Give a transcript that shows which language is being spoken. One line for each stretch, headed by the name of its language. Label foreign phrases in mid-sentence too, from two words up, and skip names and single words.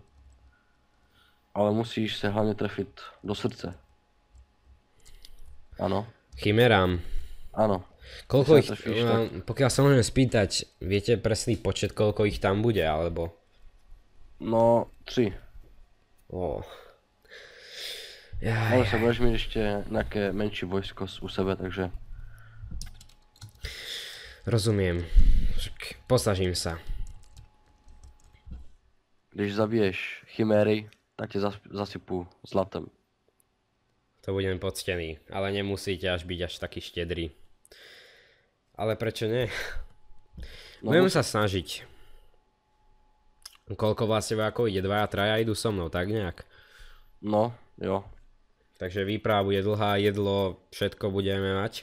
Czech: Ale musíš se hlavně trefit do srdce. Ano. Chimerám. Ano.
Slovak: Koľko ich,
Czech: Trefíš, tak...
Slovak: pokiaľ sa môžem spýtať, viete presný počet, koľko ich tam bude, alebo? No, 3. Oh.
Czech: Ale se budeš mít ještě nějaké menší vojsko u sebe, takže...
Slovak: Rozumiem. Posnažím sa.
Czech: Když zabiješ chiméry, tak tě zasypu zlatem.
Slovak: To budem poctený, ale nemusíte byť až taký štedrý. Ale prečo nie? No, Budem sa snažiť. Koľko vlastne vojakov ide? 2 a 3 idú so mnou, tak nejak.
Czech: No, jo.
Slovak: Takže výprava bude dlhá, jedlo, všetko budeme mať.